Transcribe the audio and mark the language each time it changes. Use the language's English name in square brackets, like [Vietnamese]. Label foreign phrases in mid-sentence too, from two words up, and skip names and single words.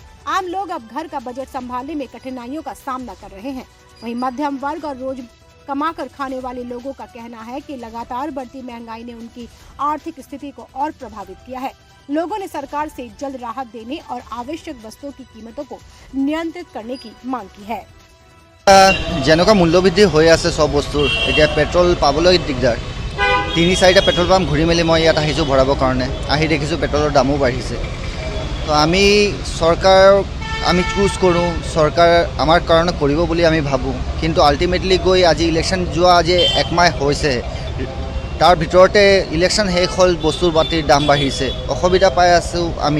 [Hindi] आम लोग अब घर का बजट संभालने में कठिनाइयों का सामना कर रहे हैं। वहीं मध्यम वर्ग और रोज कमाकर खाने वाले लोगों का कहना है कि लगातार बढ़ती महंगाई ने उनकी आर्थिक स्थिति को और प्रभावित किया है। लोगों ने सरकार से जल्द राहत देने और आवश्यक वस्तुओं की कीमतों को नियंत्रित करने की मांग की है। [Assamese] যেনেকুৱা মূল্যবৃদ্ধি হৈ আছে সব বস্তুৰ, এতিয়া পেট্ৰল পাবলৈ দিগদাৰ। ৩-৪টা পেট্ৰল পাম্প ঘূৰি মেলি মই ইয়াত আহিছোঁ ভৰাবৰ কাৰণে। আহি দেখিছোঁ পেট্ৰলৰ দামো বাঢ়িছে। তো আমি চৰকাৰক আমি চুজ কৰোঁ, চৰকাৰ আমাৰ কাৰণে কৰিব বুলি আমি ভাবোঁ, কিন্তু আল্টিমেটলি গৈ আজি ইলেকশ্যন যোৱা আজি একমাহ হৈছে, তাৰ ভিতৰতে ইলেকশ্যন শেষ হ'ল, বস্তুৰ পাতিৰ দাম বাঢ়িছে, অসুবিধা পাই আছোঁ আমি।